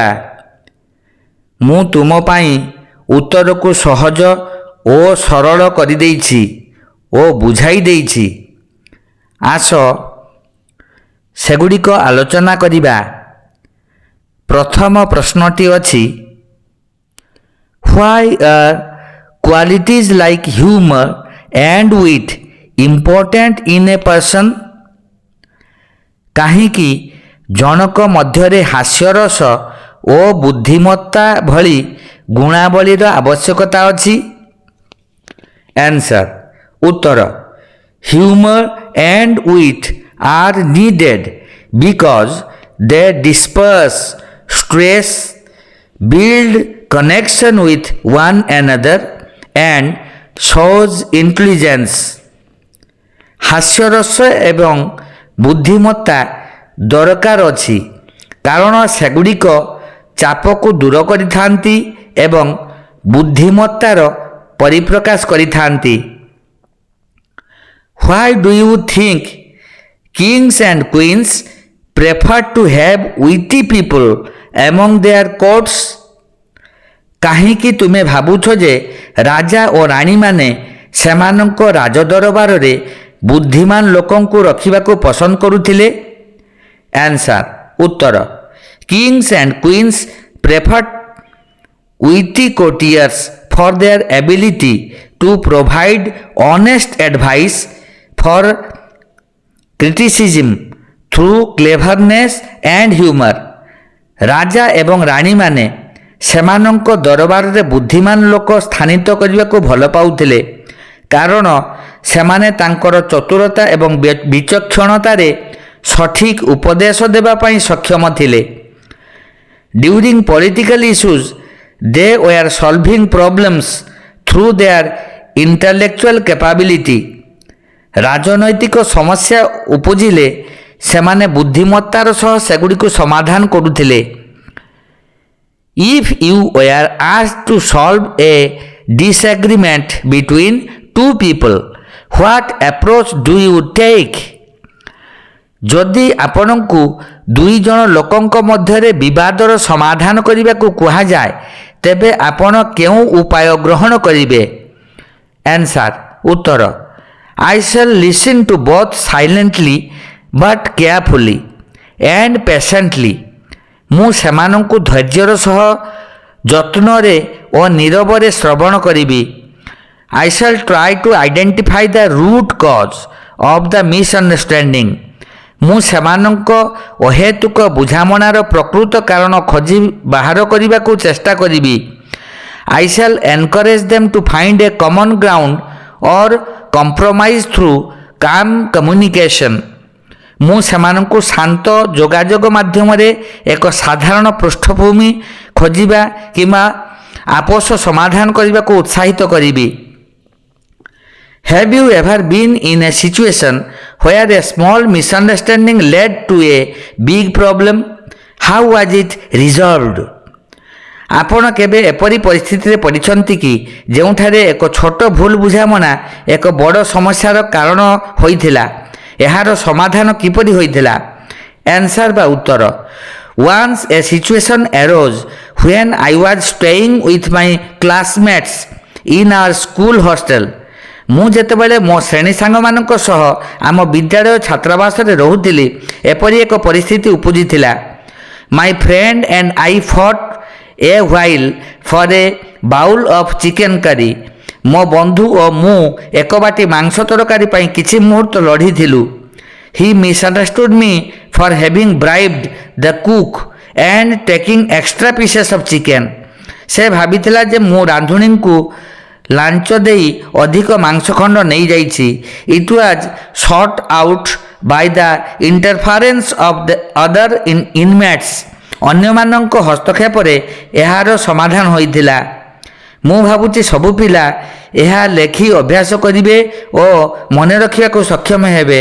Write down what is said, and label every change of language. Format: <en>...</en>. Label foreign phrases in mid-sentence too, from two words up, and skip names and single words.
<or>ମୁଁ ତୁମ ପାଇଁ ଉତ୍ତରକୁ ସହଜ ଓ ସରଳ କରିଦେଇଛି ଓ ବୁଝାଇ ଦେଇଛି। ଆସ ସେଗୁଡ଼ିକ ଆଲୋଚନା କରିବା। ପ୍ରଥମ ପ୍ରଶ୍ନଟି ଅଛି,</or> <en>Why are qualities like humor and wit important in a person?</en> <or>କାହିଁକି ଜଣକ ମଧ୍ୟରେ ହାସ୍ୟରସ ଓ ବୁଦ୍ଧିମତ୍ତା ଭଳି ଗୁଣାବଳୀର ଆବଶ୍ୟକତା ଅଛି? ଆନ୍ସର ଉତ୍ତର,</or> <en>Humor and wit are needed because they disperse stress, build connection with one another and shows intelligence.</en> <or>ହାସ୍ୟରସ ଏବଂ ବୁଦ୍ଧିମତ୍ତା ଦରକାର ଅଛି କାରଣ ସେଗୁଡ଼ିକ ଚାପକୁ ଦୂର କରିଥାନ୍ତି ଏବଂ ବୁଦ୍ଧିମତ୍ତାର ପରିପ୍ରକାଶ କରିଥାନ୍ତି।</or> <en>Why do you think kings and queens prefer to have witty people among their courts?</en> <or>କାହିଁକି ତୁମେ ଭାବୁଛ ଯେ ରାଜା ଓ ରାଣୀମାନେ ସେମାନଙ୍କ ରାଜଦରବାରରେ ବୁଦ୍ଧିମାନ ଲୋକଙ୍କୁ ରଖିବାକୁ ପସନ୍ଦ କରୁଥିଲେ? ଆନ୍ସର ଉତ୍ତର,</or> <en>Kings and queens prefer witty courtiers for their ability to provide honest advice for criticism through cleverness and humor.</en> <or>ରାଜା ଏବଂ ରାଣୀମାନେ ସେମାନଙ୍କ ଦରବାରରେ ବୁଦ୍ଧିମାନ ଲୋକ ସ୍ଥାନିତ କରିବାକୁ ଭଲ ପାଉଥିଲେ କାରଣ ସେମାନେ ତାଙ୍କର ଚତୁରତା ଏବଂ ବିଚକ୍ଷଣତାରେ ସଠିକ୍ ଉପଦେଶ ଦେବା ପାଇଁ ସକ୍ଷମ ଥିଲେ।</or> <en>During political issues, they were solving problems through their intellectual capability.</en> <or>ରାଜନୈତିକ ସମସ୍ୟା ଉପୁଜିଲେ ସେମାନେ ବୁଦ୍ଧିମତ୍ତାର ସହ ସେଗୁଡ଼ିକୁ ସମାଧାନ କରୁଥିଲେ।</or> <en>If you were asked to solve a disagreement between two people, what approach do you take?</en> <or>ଯଦି ଆପଣଙ୍କୁ ଦୁଇ ଜଣ ଲୋକଙ୍କ ମଧ୍ୟରେ ବିବାଦର ସମାଧାନ କରିବାକୁ କୁହାଯାଏ ତେବେ ଆପଣ କେଉଁ ଉପାୟ ଗ୍ରହଣ କରିବେ? ଆନ୍ସର ଉତ୍ତର,</or> <en>I shall listen to both silently but carefully and patiently.</en> <or>ମୁଁ ସେମାନଙ୍କୁ ଧୈର୍ଯ୍ୟର ସହ ଯତ୍ନରେ ଓ ନୀରବରେ ଶ୍ରବଣ କରିବି।</or> <en>I shall try to identify the root cause of the misunderstanding.</en> <or>ମୁଁ ସେମାନଙ୍କ ଅହେତୁକ ବୁଝାମଣାର ପ୍ରକୃତ କାରଣ ଖୋଜି ବାହାର କରିବାକୁ ଚେଷ୍ଟା କରିବି।</or> <en>I shall encourage them to find a common ground or compromise through calm communication.</en> <or>ମୁଁ ସେମାନଙ୍କୁ ଶାନ୍ତ ଯୋଗାଯୋଗ ମାଧ୍ୟମରେ ଏକ ସାଧାରଣ ପୃଷ୍ଠଭୂମି ଖୋଜିବା କିମ୍ବା ଆପୋଷ ସମାଧାନ କରିବାକୁ ଉତ୍ସାହିତ କରିବି।</or> <en>Have you ever been in a situation where a small misunderstanding led to a big problem? How was it resolved?</en> <or>ଆପଣ କେବେ ଏପରି ପରିସ୍ଥିତିରେ ପଡ଼ିଛନ୍ତି କି ଯେଉଁଠାରେ ଏକ ଛୋଟ ଭୁଲ ବୁଝାମଣା ଏକ ବଡ଼ ସମସ୍ୟାର କାରଣ ହୋଇଥିଲା? ଏହାର ସମାଧାନ କିପରି ହୋଇଥିଲା? ଆନ୍ସର ବା ଉତ୍ତର,</or> <en>Once a situation arose when I was staying with my classmates in our school hostel.</en> <or>ମୁଁ ଯେତେବେଳେ ମୋ ଶ୍ରେଣୀ ସାଙ୍ଗମାନଙ୍କ ସହ ଆମ ବିଦ୍ୟାଳୟ ଛାତ୍ରାବାସରେ ରହୁଥିଲି ଏପରି ଏକ ପରିସ୍ଥିତି ଉପୁଜିଥିଲା।</or> <en>My friend and I fought a while for a bowl of chicken curry.</en> <or>ମୋ ବନ୍ଧୁ ଓ ମୁଁ ଏକ ବାଟି ମାଂସ ତରକାରୀ ପାଇଁ କିଛି ମୁହୂର୍ତ୍ତ ଲଢ଼ିଥିଲୁ।</or> <en>He misunderstood me for having bribed the cook and taking extra pieces of chicken.</en> <or>ସେ ଭାବିଥିଲା ଯେ ମୁଁ ରାନ୍ଧୁଣୀଙ୍କୁ ଲାଞ୍ଚ ଦେଇ ଅଧିକ ମାଂସ ଖଣ୍ଡ ନେଇଯାଇଛି।</or> <en>It was sought out by the interference of the other inmates.</en> <or>ଅନ୍ୟମାନଙ୍କ ହସ୍ତକ୍ଷେପରେ ଏହାର ସମାଧାନ ହୋଇଥିଲା। ମୁଁ ଭାବୁଛି ସବୁ ପିଲା ଏହା ଲେଖି ଅଭ୍ୟାସ କରିବେ ଓ ମନେ ରଖିବାକୁ ସକ୍ଷମ ହେବେ।</or>